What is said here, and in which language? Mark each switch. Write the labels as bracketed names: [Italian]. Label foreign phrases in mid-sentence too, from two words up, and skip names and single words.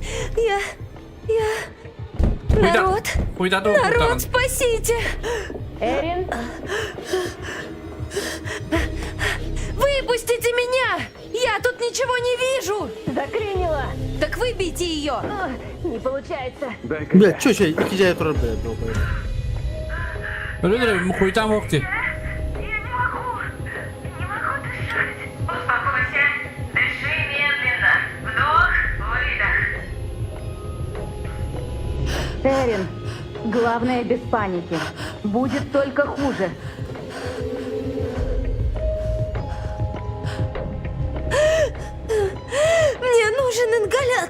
[Russian] Народ, спасите! Эрин? Выпустите меня! Я тут ничего не вижу! Заклинила! Так выбейте ее! Не получается. Блядь, чё еще? Иди я тоже, блядь, долбоёб. [Turkish] Öyle mi koyacağım vakti? [Russian] Успокойся, дыши медленно. Вдох, выдох. Эрин, главное без паники. Будет только хуже. Мне нужен ингалятор.